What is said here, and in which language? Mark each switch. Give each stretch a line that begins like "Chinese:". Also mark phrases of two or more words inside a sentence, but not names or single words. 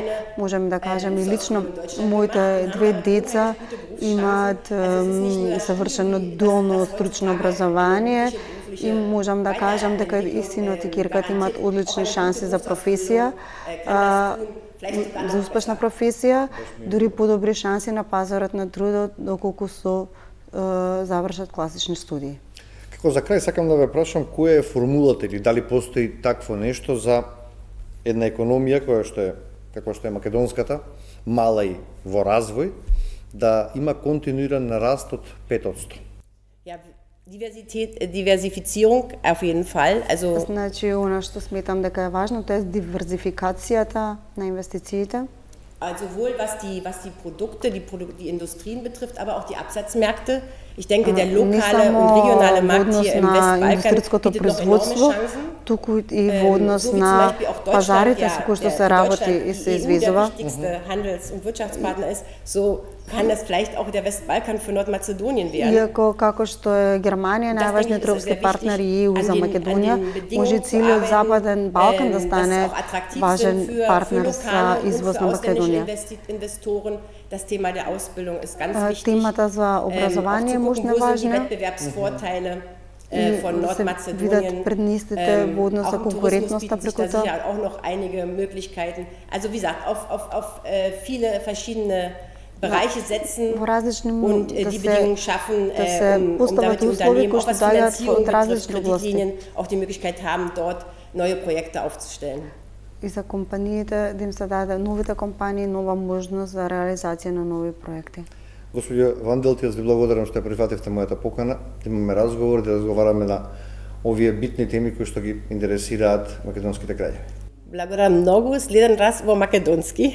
Macedonian: Можем да кажем и лично моите две деца имаат завршено дуално стручно образование и можам да кажам дека и синот и ќерката имаат одлични шанси за професија, за успешна професија, дури подобри шанси на пазарот на трудот доколку завршат класични студии. Како за крај сакам да ве прашам која е формулата или дали постои такво нешто за една економија која што е како што е македонската, мала и во развој, да има континуиран раст од 5%.
German: Ja, Diversifizierung auf jeden Fall. Also
Macedonian: значи она што сметам дека е важно, тоа е диверзификацијата на инвестициите.
German: Also sowohl was die Produkte, die Industrien betrifft, aber auch die Absatzmärkte. Ich denke, der lokale und regionale Markt hier im Westbalkan bietet noch enorme Chancen.
Macedonian: Туку и во однос на пазарите со кои што се работи и се извезува.
German: Der wichtigste Handels- und Wirtschaftspartner ist, so kann das vielleicht auch der Westbalkan für Nordmazedonien werden.
Macedonian: Иако како што е Германија најважниот търговски партнер и ЕУ за Македонија, може и целиот Западен Балкан да стане важен партнер за извоз на Македонија.
German: Das Thema der Ausbildung ist ganz wichtig.
Macedonian: Темата за образование е можна важна.
German: Von Nordmazedonien.
Macedonian: Во однос на конкурентноста преку тоа.
German: Auch noch einige Möglichkeiten. Also wie gesagt, auf viele verschiedene Bereiche setzen und die Bedingungen schaffen, damit die Unternehmen auch was Finanzierung betrifft, Kreditlinien auch die Möglichkeit haben, dort neue Projekte aufzustellen.
Macedonian: И за компаниите да им се даде новите компании нова можност за реализација на нови проекти. Господјо Ванделт, јас ви благодарам што ја прифативте мојата покана, да имаме разговор, да разговараме на овие битни теми кои што ги интересираат македонските граѓани. Благодарам многу, следен раз во македонски.